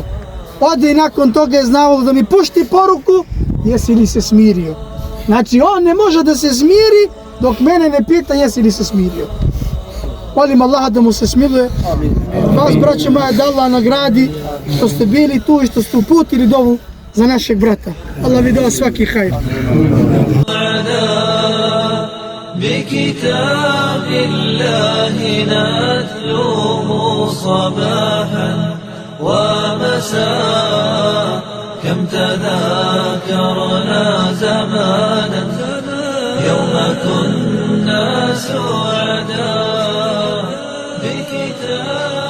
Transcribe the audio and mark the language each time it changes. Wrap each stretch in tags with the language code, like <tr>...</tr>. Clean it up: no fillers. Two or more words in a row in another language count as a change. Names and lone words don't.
<bs>Ode i nakon toga je znao da mi pušti poruku, jesi li se smirio. Znači, on ne može da se smiri dok mene ne pita jesi li se smirio. Molim Allaha da mu se smiluje. Vas, braće moja, da Allah nagradi što ste bili tu i što ste uputili dovu za našeg brata. Allah vi dao svaki hajr.</bs> <ar>بكتاب الله نتلوه صباحا ومساء كم تذاكرنا زمانا يوم كنا سعداء بكتاب</ar>